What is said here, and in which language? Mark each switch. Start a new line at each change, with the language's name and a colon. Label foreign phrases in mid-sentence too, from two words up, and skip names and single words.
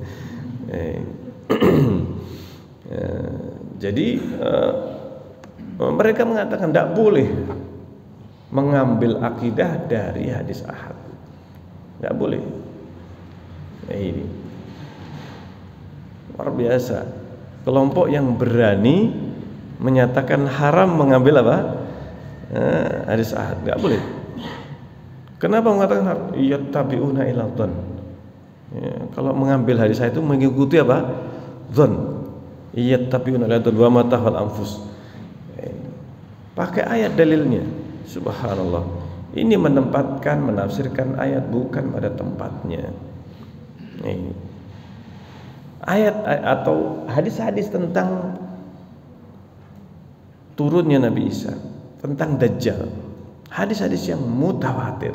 Indonesian: Jadi mereka mengatakan tidak boleh mengambil akidah dari hadis ahad, tidak boleh. Ini luar biasa, kelompok yang berani menyatakan haram mengambil apa? Hadis ahad, tidak boleh. Kenapa mengatakan haram?
Arabic: يتبعون إلا الظن.
Indonesian: Kalau mengambil hadis ahad itu mengikuti apa? Dzan.
Arabic: يتبعون إلا الظن وما تهوى الأنفس.
Indonesian: Pakai ayat dalilnya. Subhanallah. Ini menafsirkan ayat bukan pada tempatnya. Ini ayat atau hadis-hadis tentang turunnya Nabi Isa, tentang Dajjal, hadis-hadis yang mutawatir.